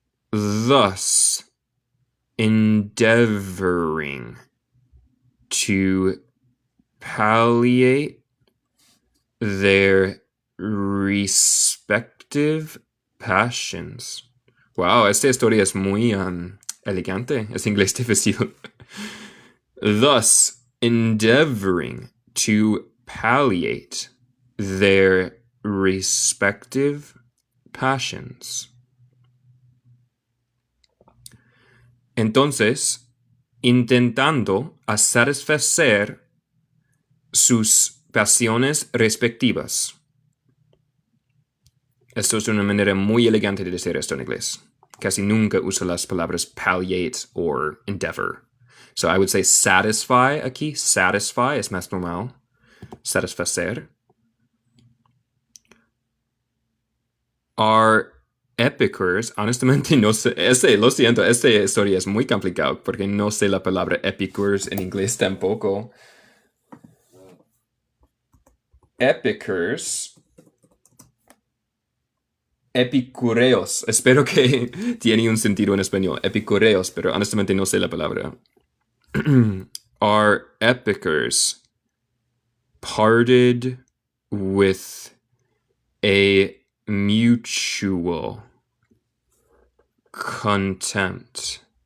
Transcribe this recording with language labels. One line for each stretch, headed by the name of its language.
English: Thus, endeavoring to palliate their respective passions.
Spanish: Wow, esta historia es muy elegante. Es inglés difícil.
English: Thus, endeavoring to palliate their respective passions.
Spanish: Entonces, intentando a satisfacer sus pasiones respectivas. Esto es una manera muy elegante de decir esto en inglés. Casi nunca uso las palabras palliate or endeavor.
English: So I would say satisfy
Spanish: aquí.
English: Satisfy
Spanish: es más normal. Satisfacer.
English: Are epicures,
Spanish: honestamente no sé, lo siento, esta historia es muy complicada porque no sé la palabra epicures en inglés tampoco.
English: Epicures.
Spanish: Epicureos. Espero que tiene un sentido en español. Epicureos, pero honestamente no sé la palabra.
English: Are epicures parted with a mutual contempt?